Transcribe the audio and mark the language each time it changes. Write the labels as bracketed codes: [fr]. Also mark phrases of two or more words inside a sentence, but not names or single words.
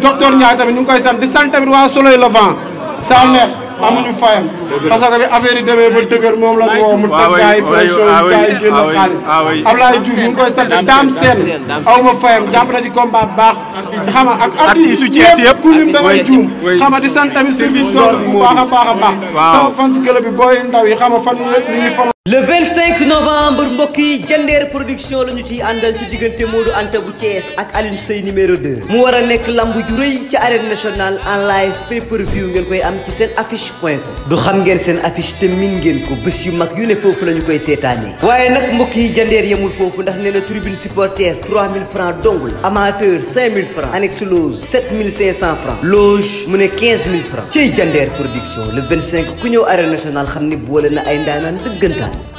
[wo] docteur Ndiaye tamit ñu ngi koy sant di sant tamit waa Soleil Levant saa neex amuñu fayam [fr] parce que [wo] bi affaire yi demee ba dëgër moom la ñu woo mu teg gars yi pression gars yi génn xaalis Ablaye Diouf ñu ngi koy sant Dame Sène aw ma fayam jàpp na ci combat bu baax xam nga ak artiste yëpp ku lim da ngay juum xam nga di sant tamit [fr] service d'ordre [wo] bu baax a baax sama fan si club bi booy ndaw yi xam nga fan yëpp ñu ngi fan [fr] le 25 novembre [wo] mbokk yi Jandeer production la ñu ciy àndal ci diggante Modou Anta bu Thiès ak Alioune Seye numéro 2 mu war a nekk lamb ju rëy ci [fr] arène nationale en live [en] pay per view [wo] ngeen koy am ci seen affiche.com du xam ngeen seen affiche te min ngeen ko bés yu mag yu ne foofu la ñu koy seetaanee waaye nag mbokk yi Jandeer yemul foofu ndax nee na [fr] tribune supporter [wo] 3000 francs dong la amateur 5000 francs [fr] annexe loge [wo] 7500 francs loge mu ne 15000 francs ciy Jandeer production le 25 ku ñëw [fr] arène nationale [wo] xam ne boole na ay ndaanaan dëggantaan